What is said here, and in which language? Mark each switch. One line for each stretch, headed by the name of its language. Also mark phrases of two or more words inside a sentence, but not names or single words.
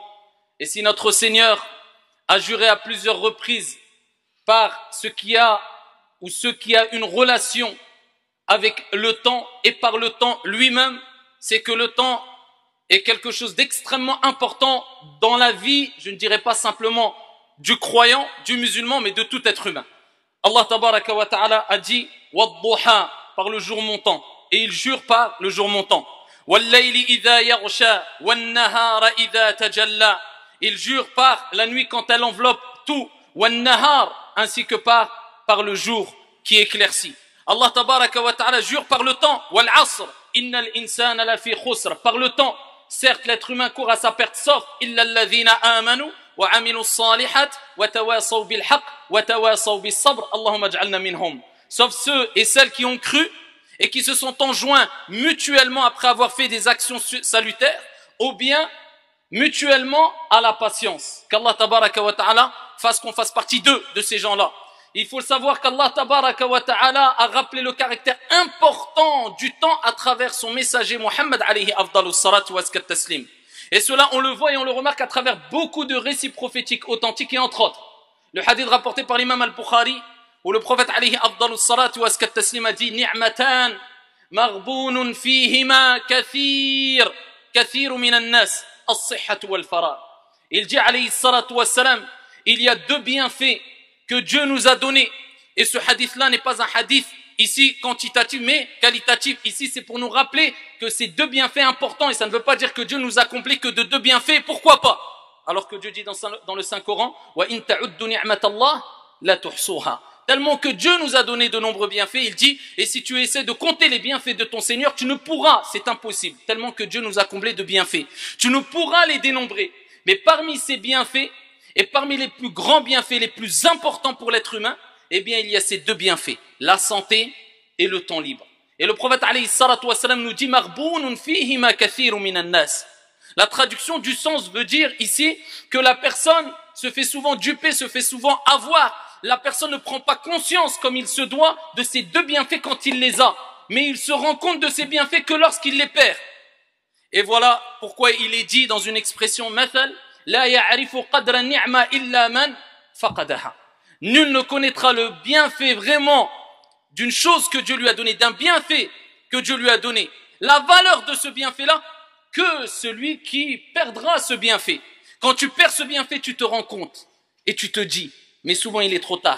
French: Et si notre Seigneur a juré à plusieurs reprises par ce qui a ou ce qui a une relation avec le temps et par le temps lui-même, c'est que le temps est quelque chose d'extrêmement important dans la vie, je ne dirais pas simplement du croyant, du musulman, mais de tout être humain.
Arabic: الله تبارك وتعالى
French: a dit « Wadduha » par le jour montant. Et il jure par le jour montant.
Arabic: والليل إذا يغشى والنهار إذا تجلى.
French: Il jure par la nuit quand elle enveloppe tout. Wan-nahar, ainsi que par le jour qui éclaircit.
Arabic: الله تبارك وتعالى
French: jure par le temps.
Arabic: والعصر إن الإنسان لفي خسر.
French: Par le temps, certes l'être humain court à sa perte, sauf
Arabic: إلا الذين آمنوا وعملوا الصالحات وتواصوا بالحق وتواصوا بالصبر. اللهم اجعلنا منهم.
French: Sauf ceux et celles qui ont cru et qui se sont enjoints mutuellement après avoir fait des actions salutaires, ou bien mutuellement à la patience. Qu'
Arabic: الله تبارك وتعالى
French: fasse qu'on fasse partie de ces gens-là. Il faut savoir qu'
Arabic: الله تبارك وتعالى
French: a rappelé le caractère important du temps à travers son messager Muhammad
Arabic: عليه أفضل الصلاة وأزكى التسليم.
French: Et cela on le voit et on le remarque à travers beaucoup de récits prophétiques authentiques et entre autres. Le hadith rapporté par l'imam al-Bukhari, où le prophète
Arabic: عليه أفضل الصلاة وأزكى التسليم
French: a dit
Arabic: نعمتان مغبون فيهما كثير من الناس الصحة والفراغ.
French: Il dit
Arabic: عليه الصلاة والسلام,
French: il y a deux bienfaits que Dieu nous a donnés, et ce hadith là n'est pas un hadith ici quantitatif mais qualitatif. Ici c'est pour nous rappeler que ces deux bienfaits importants, et ça ne veut pas dire que Dieu nous a comblés que de deux bienfaits, pourquoi pas, alors que Dieu dit dans le Saint-Coran
Arabic: وإن تعدوا نعمة الله لا تحصوها.
French: Tellement que Dieu nous a donné de nombreux bienfaits, il dit, et si tu essaies de compter les bienfaits de ton Seigneur, tu ne pourras, c'est impossible, tellement que Dieu nous a comblés de bienfaits. Tu ne pourras les dénombrer. Mais parmi ces bienfaits, et parmi les plus grands bienfaits, les plus importants pour l'être humain, eh bien, il y a ces deux bienfaits, la santé et le temps libre. Et le prophète,
Arabic: عليه الصلاة والسلام,
French: nous dit,
Arabic: مغبون فيهما كثير من الناس.
French: La traduction du sens veut dire ici que la personne se fait souvent duper, se fait souvent avoir. La personne ne prend pas conscience comme il se doit de ces deux bienfaits quand il les a. Mais il se rend compte de ces bienfaits que lorsqu'il les perd. Et voilà pourquoi il est dit dans une expression mathal,
Arabic: لا يعرف قدر النعمة إلا من فقدها.
French: Nul ne connaîtra le bienfait vraiment d'une chose que Dieu lui a donné, d'un bienfait que Dieu lui a donné, la valeur de ce bienfait-là, que celui qui perdra ce bienfait. Quand tu perds ce bienfait, tu te rends compte et tu te dis, mais souvent il est trop tard.